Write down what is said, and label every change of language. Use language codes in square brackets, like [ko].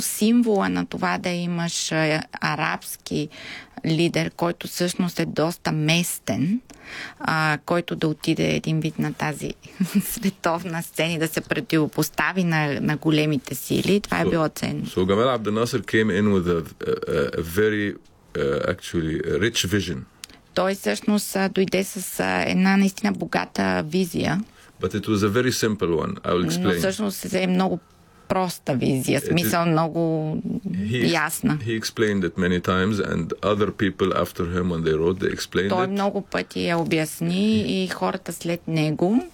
[bg] Символа на това да имаш арабски лидер, който всъщност е доста местен, който да отиде един вид на тази световна сцена и да се противопостави на големите сили. Това е било ценно. [en] So Gamal Abdel Nasser came in with a very actually a rich vision. [bg] Той всъщност дойде с една наистина богата визия. [en] But it was a very simple one. I will explain. [bg] Но всъщност е много проста визия, смисъл много ясна. [en] He explained it many times and other people after him when they wrote, they explained [bg] it. [en] Той много пъти я обясни и хората след него.